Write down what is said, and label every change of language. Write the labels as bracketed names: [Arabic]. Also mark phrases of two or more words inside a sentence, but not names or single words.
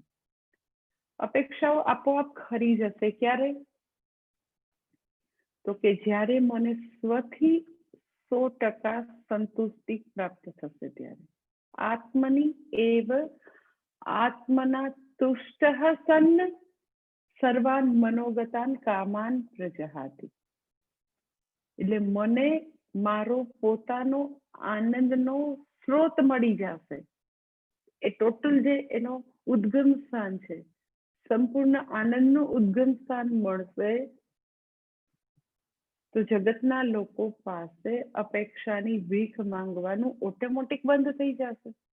[Gujarati] અપેક્ષાઓ આપોઆપ ખરી જશે. ક્યારે? તો કે જ્યારે મને સ્વથી 100% સંતુષ્ટિ પ્રાપ્ત થશે ત્યારે. [Sanskrit] આત્મની એવ આત્મના તુષ્ટઃ સન્ન સર્વાન મનોગતાન કામાન પ્રજહાતિ. [Gujarati] એટલે મને મારો પોતાનો આનંદનો સ્ત્રોત મળી જશે. એ ટોટલ જે એનો ઉદ્ગમ સ્થાન છે, સંપૂર્ણ આનંદનું ઉદ્ગમ સ્થાન મળશે, તો જગતના લોકો પાસે અપેક્ષાની ભીખ માંગવાનું ઓટોમેટિક બંધ થઈ જશે.